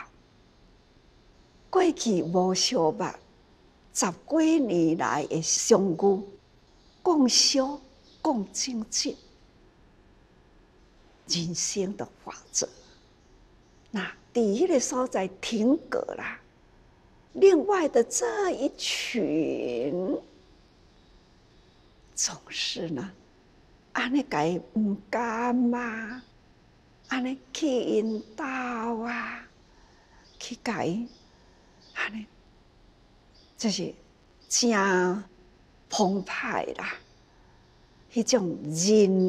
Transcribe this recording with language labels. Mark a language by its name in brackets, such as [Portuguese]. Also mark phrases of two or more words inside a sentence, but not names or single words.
[Min Nan Chinese] 过去无相捌，10几年来的相遇，共修共精进，人生的法则。那伫迄个所在停格啦，另外的这一群，总是呢，安尼甲伊毋甘嘛， 安尼去引导啊，去甲伊安尼，就是真澎湃啦，迄种人